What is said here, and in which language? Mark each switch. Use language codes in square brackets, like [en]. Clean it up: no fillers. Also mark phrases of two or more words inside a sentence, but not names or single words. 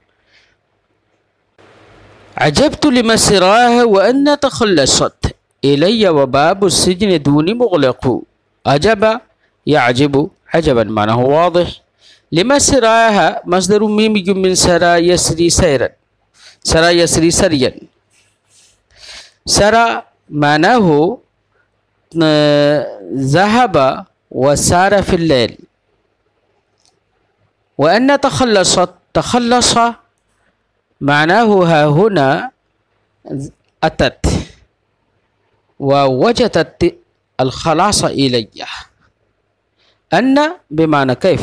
[ar] عجبت لمسراها وأنى تخلصت إلي وباب السجن دوني مغلق. عجب يعجب عجبا معناه واضح. لمسراها مصدر ميمي من سرى يسري سيرا سرى يسري سريا. سرى معناه ذهب وسار في الليل وأنى تخلصت تخلص معناه ها هنا أتت ووجدت الخلاص إلي. أن بمعنى كيف.